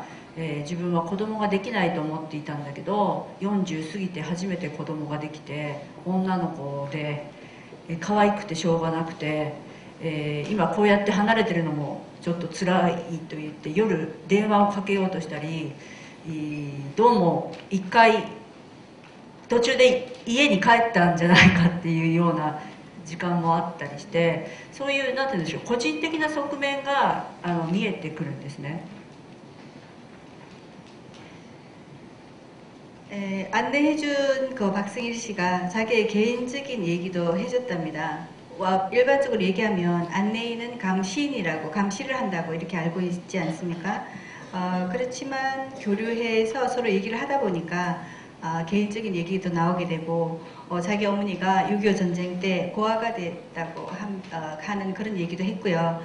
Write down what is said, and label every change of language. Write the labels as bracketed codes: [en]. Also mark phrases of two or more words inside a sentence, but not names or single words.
[ja] 自分は子供ができないと思っていたんだけど40過ぎて初めて子供ができて女の子で可愛くてしょうがなくて、今こうやって離れてるのもちょっと辛いと言って夜電話をかけようとしたり、どうも一回途中で家に帰ったんじゃないかっていうような時間もあったりして、そういうなんて言うんでしょう、個人的な側面が見えてくるんですね。 [ko] 안내해준 그 박승일 씨가 자기의 개인적인 얘기도 해줬답니다. 일반적으로 얘기하면 안내인은 감시인이라고 감시를 한다고 이렇게 알고 있지 않습니까? 그렇지만 교류해서 서로 얘기를 하다 보니까 개인적인 얘기도 나오게 되고 자기 어머니가 6.25 전쟁 때 고아가 됐다고 하는 그런 얘기도 했고요.